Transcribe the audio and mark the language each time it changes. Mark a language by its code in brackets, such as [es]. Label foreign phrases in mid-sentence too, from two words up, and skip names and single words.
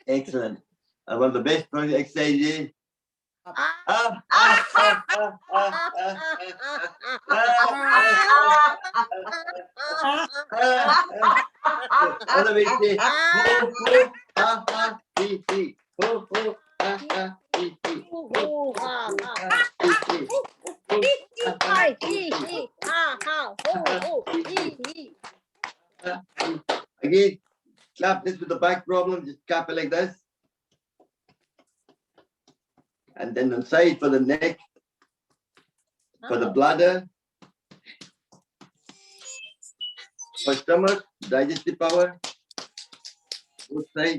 [en] Excellent. And one of the best exercises. Other way say, ho, ho, ha, ha, hee, hee. Ho, ho, ha, ha, hee, hee. Ho, ho, ha, ha, hee, hee. Ho, ha, ha, hee, hee. Again, clap this with the back problem. Just clap it like this. And then on side for the neck, for the bladder, for stomach, digestive power, both sides.